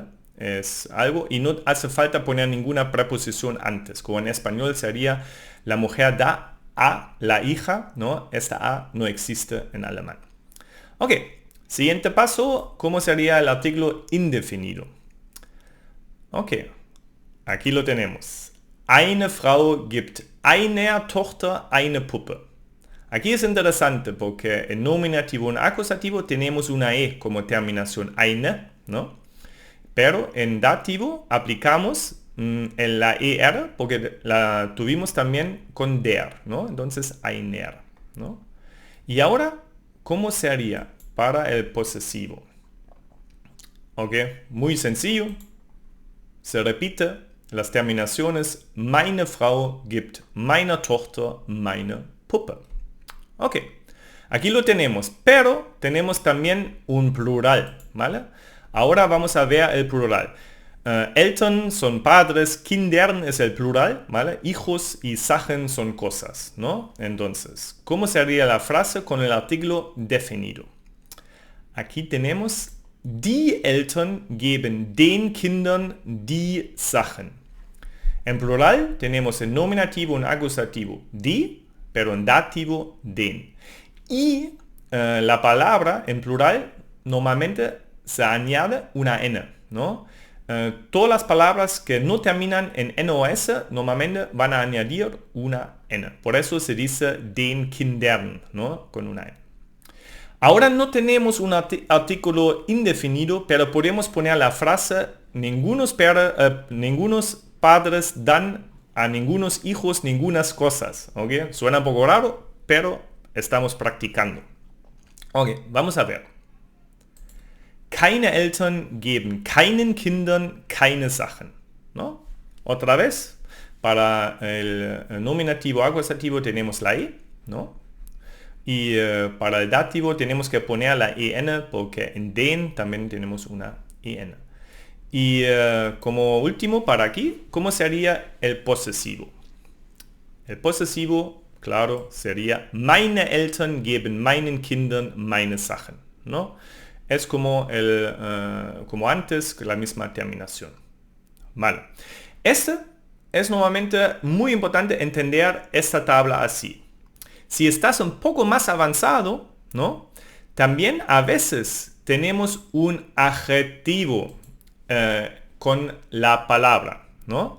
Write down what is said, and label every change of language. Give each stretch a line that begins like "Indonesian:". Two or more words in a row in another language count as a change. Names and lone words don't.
Spanish: Es algo y no hace falta poner ninguna preposición antes, como en español sería la mujer da a la hija, ¿no? Esta a no existe en alemán. Ok, siguiente paso, ¿cómo sería el artículo indefinido? Ok, aquí lo tenemos.
German: Eine Frau gibt einer Tochter eine Puppe.
Spanish: Aquí es interesante porque en nominativo y en acusativo tenemos una e como terminación eine, ¿no? Pero en dativo aplicamos en la er porque la tuvimos también con der, ¿no? Entonces einer, ¿no? Y ahora, ¿cómo sería para el posesivo? Ok, muy sencillo. Se repite las terminaciones
German: meine Frau gibt meiner Tochter meine Puppe.
Spanish: Ok, Aquí lo tenemos, pero tenemos también un plural, ¿vale? Ahora vamos a ver el plural. Eltern son padres, Kindern es el plural, ¿vale? Hijos y Sachen son cosas, ¿no? Entonces, ¿cómo sería la frase con el artículo definido? Aquí tenemos,
German: die Eltern geben den Kindern die Sachen.
Spanish: En plural tenemos el nominativo en acusativo, die, pero en dativo, den. Y la palabra en plural normalmente se añade una n, ¿no? Todas las palabras que no terminan en n o s normalmente van a añadir una n. Por eso se dice
German: den Kindern,
Spanish: ¿no? Con una n. Ahora no tenemos un artículo indefinido, pero podemos poner la frase ningunos padres dan a ningunos hijos ningunas cosas. ¿Okay? Suena un poco raro, pero estamos practicando. Ok, vamos a ver.
German: Keine Eltern geben keinen Kindern keine Sachen,
Spanish: ¿no? Otra vez, para el nominativo acusativo tenemos la e, ¿no? Y para el dativo tenemos que poner la en porque en den también tenemos una en. Y como último, para aquí, ¿cómo sería el posesivo? El posesivo, claro, sería
German: meine Eltern geben meinen Kindern meine Sachen,
Spanish: ¿no? Es como, como antes, la misma terminación. Vale. Es normalmente muy importante entender esta tabla así. Si estás un poco más avanzado, ¿no? También a veces tenemos un adjetivo con la palabra, ¿no?